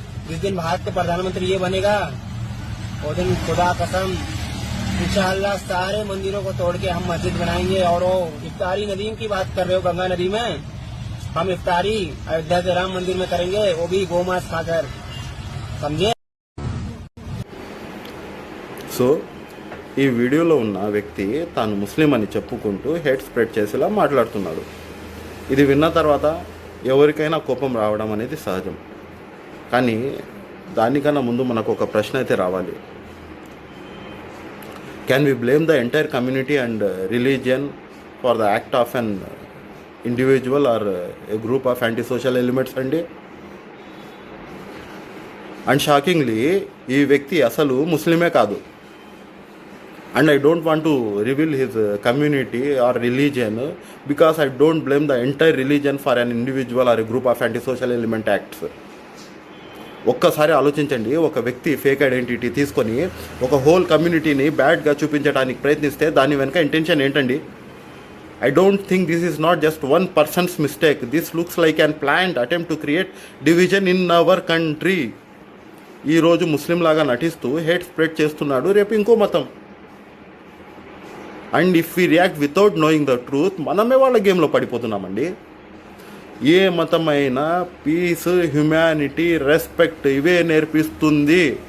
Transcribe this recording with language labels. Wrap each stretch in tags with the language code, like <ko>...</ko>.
<hi>जिस दिन भारत का प्रधानमंत्री ये बनेगा वो दिन खुदा कसम इंशाअल्लाह सारे मंदिरों को तोड़ के हम मस्जिद बनाएंगे। और वो इफ्तारी नदीम की बात कर रहे हो, गंगा नदी में हम इफ्तारी अयोध्या के राम मंदिर में करेंगे, वो भी गोमांस खाकर, समझे।</hi> <te>సో ఈ వీడియోలో ఉన్న వ్యక్తి తాను ముస్లిం అని చెప్పుకుంటూ హేట్ స్ప్రెడ్ చేసేలా మాట్లాడుతున్నాడు. ఇది విన్న తర్వాత ఎవరికైనా కోపం రావడం అనేది సహజం. కానీ దానికన్నా ముందు మనకు ఒక ప్రశ్న అయితే రావాలి.</te> <en>Can we blame the entire community and religion for the act of an individual or a group of anti social elements అండి?</en> <te>అండ్ షాకింగ్లీ ఈ వ్యక్తి అసలు ముస్లిమే కాదు.</te> <en>And I don't want to reveal his community or religion because I don't blame the entire religion for an individual or a group of antisocial element acts.</en> <te>ఒక్కసారి ఆలోచించండి, ఒక వ్యక్తి fake identity తీసుకొని ఒక హోల్ కమ్యూనిటీని బ్యాడ్గా చూపించడానికి ప్రయత్నిస్తే దాని వెనుక ఇంటెన్షన్ ఏంటండి?</te> <en>I don't think this is not just one person's mistake. This looks like an planned attempt to create division in our country.</en> <te>ఈరోజు ముస్లిం లాగా నటిస్తూ హేట్ స్ప్రెడ్ చేస్తున్నాడు, రేపు ఇంకో మతం.</te> <en>and if we react without knowing the truth,</en> <te>మనమే వాళ్ళ గేమ్లో పడిపోతున్నామండి. ఏ మతమైనా పీస్, హ్యుమానిటీ, రెస్పెక్ట్ ఇవే నేర్పిస్తుంది.</te>